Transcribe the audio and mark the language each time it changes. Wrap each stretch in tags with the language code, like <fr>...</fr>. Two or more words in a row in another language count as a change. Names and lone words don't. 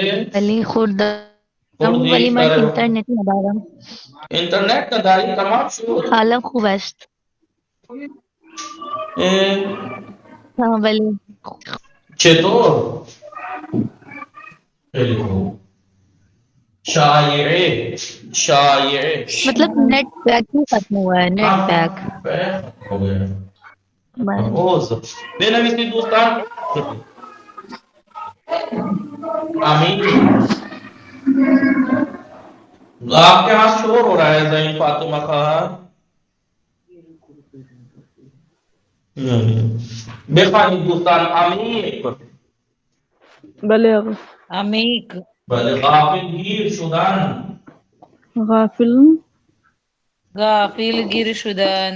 <fa>ولی خوردم ولی من اینترنت ندارم. اینترنت نداری؟ تمام شد؟ حالم خوب است. ولی چطور؟ خیلی خوب. شایعه</fa> <ur>مطلب</ur> <en>net pack</en> <ur>ہی ختم ہوا ہے.</ur> <en>net pack</en> <ur>ہو گیا.</ur> <fa>بنویسید دوستان. آمین.</fa> <ur>آپ کے ہاں شور ہو رہا ہے زین فاطمہ خان.</ur> <fa>بخوانید دوستان. عمیق. بله عمیق. بله. غافل گیر شدن. غافل گیر شدن.</fa>